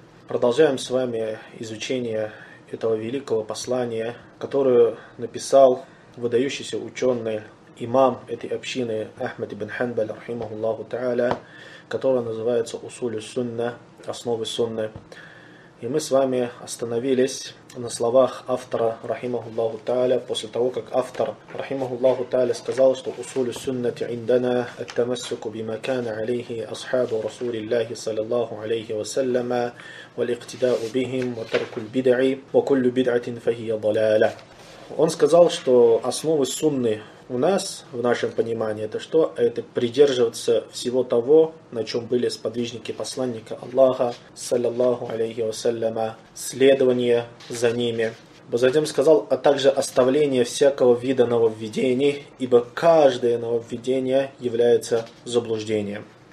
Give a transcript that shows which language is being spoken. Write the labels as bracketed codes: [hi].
[ru] продолжаем с вами изучение этого великого послания, которое написал выдающийся ученый, имам этой общины Ахмад ибн Ханбаль, рахимахуллаху та'аля, которое называется «Усулю Сунна», «Основы Сунны». И мы с вами остановились на словах автора, рахимахуллаху та'аля, после того, как автор, рахимахуллаху та'аля, сказал, что [ar] «Усулю Суннати индана ат-тамассуку бима кана алейхи асхабу Расулиллахи саллиллаху алейхи вассаляма». والاقتداء بهم وترك البدع وكل بدعة فهي ضلالة. [ru] Он сказал, что основы сунны у нас, в нашем понимании, это что? Это придерживаться всего того, на чем были сподвижники посланника Аллаха, саллиллаху алейхи вассаляма, следование за ними. Затем сказал, а также оставление всякого вида нововведений, ибо каждое нововведение является заблуждением.